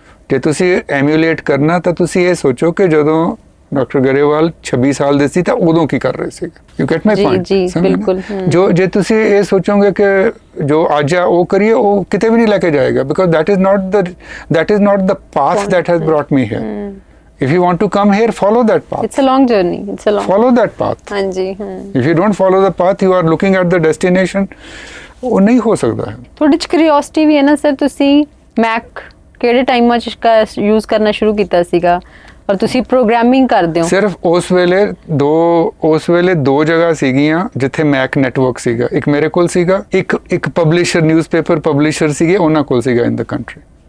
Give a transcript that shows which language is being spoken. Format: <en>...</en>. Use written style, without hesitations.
<pa>ਜੇ ਤੁਸੀਂ ਐਮੂਲੇਟ ਕਰਨਾ ਤਾਂ ਤੁਸੀਂ ਇਹ ਸੋਚੋ ਕਿ ਜਦੋਂ ਡਾਕਟਰ ਗਰੇਵਾਲ 26 ਸਾਲ ਦੇ ਸੀ ਤਾਂ ਉਦੋਂ ਕੀ ਕਰ ਰਹੇ ਸੀ। You get my point? ਜੀ ਬਿਲਕੁਲ। ਜੇ ਤੁਸੀਂ ਇਹ ਸੋਚੋਗੇ ਕਿ ਜੋ ਅੱਜ ਆ ਉਹ ਕਰੀਏ, ਉਹ ਕਿਤੇ ਵੀ ਨਹੀਂ ਲੈ ਕੇ ਜਾਏਗਾ, because</pa> <en>that is not the path that has brought me here. If you want to come here, follow that path. It's a long journey. Follow that path.</en> <pa>ਹਾਂਜੀ।</pa> <en>If you don't follow the path, you are looking at the destination.</en> <pa>ਉਹ ਨਹੀਂ ਹੋ ਸਕਦਾ ਹੈ। ਤੁਹਾਡੇ 'ਚ curiosity ਵੀ ਹੈ ਨਾ ਸਰ। ਤੁਸੀਂ ਮੈਕ ਕਿਹੜੇ ਟਾਈਮਾਂ 'ਚ ਯੂਜ਼ ਕਰਨਾ ਸ਼ੁਰੂ ਕੀਤਾ ਸੀਗਾ, ਔਰ ਤੁਸੀਂ ਪ੍ਰੋਗਰਾਮਿੰਗ ਕਰਦੇ ਹੋ? ਸਿਰਫ ਉਸ ਵੇਲੇ ਦੋ ਜਗ੍ਹਾ ਸੀਗੀਆਂ ਜਿੱਥੇ ਮੈਕ ਨੈਟਵਰਕ ਸੀਗਾ। ਇੱਕ ਮੇਰੇ ਕੋਲ ਸੀਗਾ, ਇੱਕ ਪਬਲਿਸ਼ਰ, ਨਿਊਜ਼ਪੇਪਰ ਪਬਲਿਸ਼ਰ ਸੀਗੇ, ਉਹਨਾਂ ਕੋਲ ਸੀਗਾ ਇਨ ਦ ਕੰਟਰੀ।</pa>